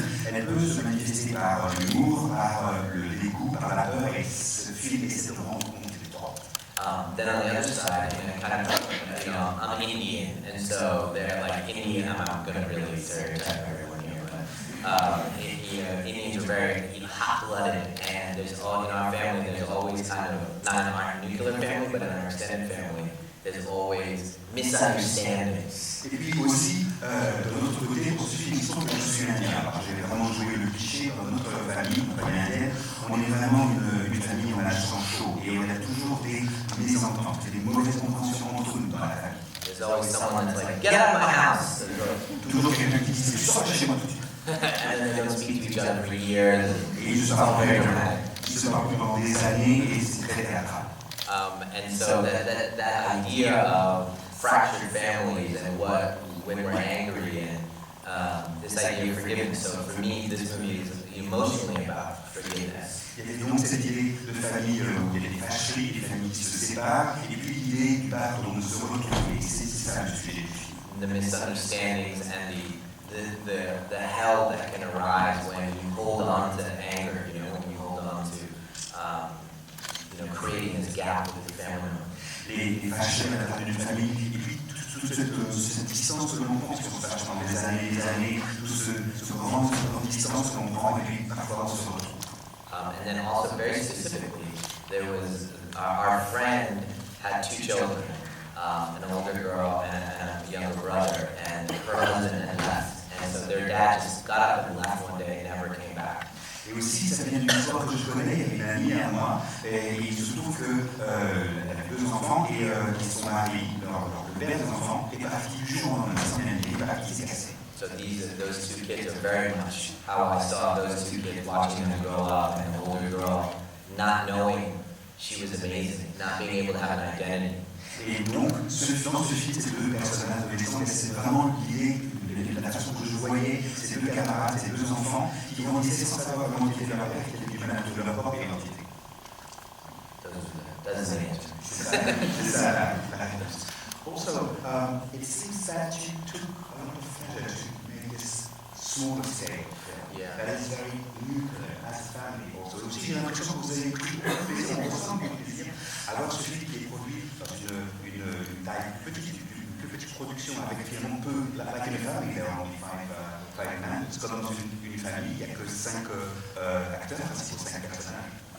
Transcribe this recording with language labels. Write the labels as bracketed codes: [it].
[fr] Elle peut se manifester par l'humour, par le dégoût, par la peur, et ce film essaie de rendre compte des trois. [en] Then on the other side, you know, I'm Indian, and so they're like Indian. I'm going to really stereotype everyone here, but you know, Indians are very hot-blooded, and there's all in our family. There's always kind of, not in our nuclear family, but in our extended family, there's always misunderstandings. [fr] Et puis aussi, de l'autre côté, pour ce film, il semble que je suis indien. Alors j'ai vraiment joué le cliché dans notre famille indienne. On est vraiment une famille, on a le sang chaud et on a toujours des mésententes, des mauvaises compréhensions entre nous dans la famille. [en] There's always someone that's like, get out of my house! [fr] Toujours quelqu'un qui dit, sors de chez moi tout de suite. [en] And then they don't speak to each other for years. [fr] Et ils se parlent [en] very dramatic. [fr] Ils se parlent pendant des années et c'est très théâtral. [en] And so that idea of fractured families and when we're angry and this idea of forgiveness. So for me, this movie is emotionally about forgiveness. [fr] Il y a donc cette idée de famille où il y a des fâcheries, des familles qui se séparent, et puis l'idée du pardon, de se retrouver. C'est ça le sujet du film. [en] The misunderstandings and the hell that can arise when you hold on to anger, you know, when you hold on to you know, creating this gap with the family member. [fr] Les fâcheries à l'intérieur d'une famille, et puis toute cette distance que l'on prend, parce qu'on se fâche pendant des années, ce grand distance que l'on prend, et puis parfois on se retrouve. [en] And then also very specifically, there was our friend had two children, an older girl and a younger brother, and her husband had left. And so their dad just got up and left one day and never came back. [fr] Et aussi, ça vient d'une histoire que je connais, il y a une amie à moi, et il se trouve qu'elle avait deux enfants, et son mari, le père des enfants, est parti du jour au lendemain, sans rien dire, il est parti, il s'est cassé. [en] So those two kids are very much how I saw those two kids, watching them grow up, and the older girl not knowing she was amazing, not being able to have an identity. [fr] Et donc, dans ce film, ces deux personnages adolescents, c'est vraiment l'idée, la façon que je voyais ces deux camarades, ces deux enfants, qui grandissaient sans savoir comment était leur père, qui était du mal de leur propre identité. [en] That's the answer. [fr] C'est ça la réponse. [en] Also, it seems that you took a lot of pleasure to make this smaller scale film. Yeah. That is very nuclear as a family also. [fr] Aussi, j'ai l'impression que vous avez pris beaucoup de plaisir, on ressent beaucoup de plaisir à voir ce film qui est produit dans une taille petite production avec finalement peu, [en] like in a family, there are only five men. [fr] C'est comme dans une famille, il n'y a que 5 acteurs, principaux 5 personnages.